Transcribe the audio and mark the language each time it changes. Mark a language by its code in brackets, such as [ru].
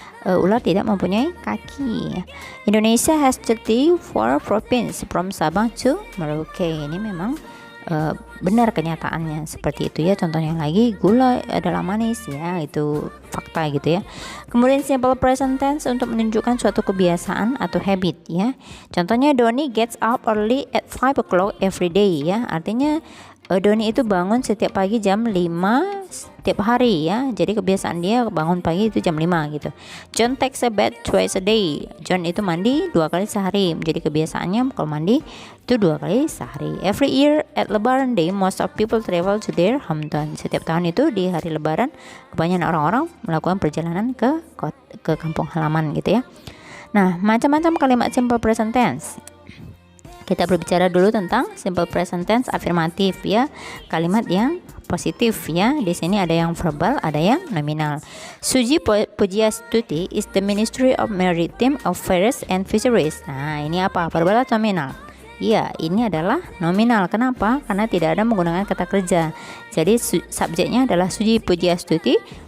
[id] Ular tidak mempunyai kaki. [en] Indonesia has 34 provinces from Sabang to Merauke. [id] Ini memang benar kenyataannya seperti itu ya. Contohnya lagi gula adalah manis ya, itu fakta gitu ya. Kemudian simple present tense untuk menunjukkan suatu kebiasaan atau habit ya. Contohnya [en] Doni gets up early at 5 o'clock every day [id] ya. Artinya Doni itu bangun setiap pagi jam 5 setiap hari ya. Jadi kebiasaan dia bangun pagi itu jam 5 gitu. [en] John takes a bath twice a day. [id] John itu mandi 2 kali sehari. Jadi kebiasaannya kalau mandi itu 2 kali sehari. [en] Every year at Lebaran Day, most of people travel to their hometown. [id] Setiap tahun itu di hari Lebaran kebanyakan orang-orang melakukan perjalanan ke kampung halaman gitu ya. Nah, macam-macam kalimat simple present tense. Kita berbicara dulu tentang simple present tense afirmatif ya, kalimat yang positif ya. Di sini ada yang verbal, ada yang nominal. [en] Suji Pujiastuti is the Ministry of Maritime Affairs and Fisheries. [id] Nah, ini apa? Verbal atau nominal? Iya, ini adalah nominal. Kenapa? Karena tidak ada menggunakan kata kerja. Jadi subjeknya adalah Suji Pujiastuti.